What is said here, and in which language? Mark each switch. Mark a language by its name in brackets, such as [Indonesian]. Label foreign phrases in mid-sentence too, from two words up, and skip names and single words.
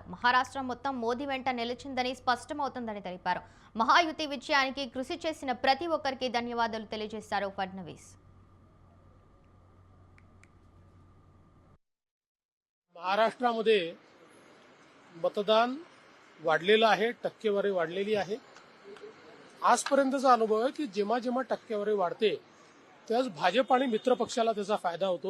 [Telugu] మహారాష్ట్ర మొత్తం మోదీ వెంట నిలిచిందని స్పష్టమవుతుందని తెలిపారు. మహాయుతి విజయానికి కృషి చేసిన ప్రతి ఒక్కరికి ధన్యవాదాలు తెలియజేశారు ఫడ్నవీస్. [Marathi] महाराष्ट्रामध्ये मतदान वाढलेलं आहे, टक्केवारी वाढलेली आहे. आजपर्यंतचा अनुभव आहे की जेव्हा जेव्हा टक्केवारी वाढते त्याच भाजप आणि मित्र पक्षाला त्याचा फायदा होतो.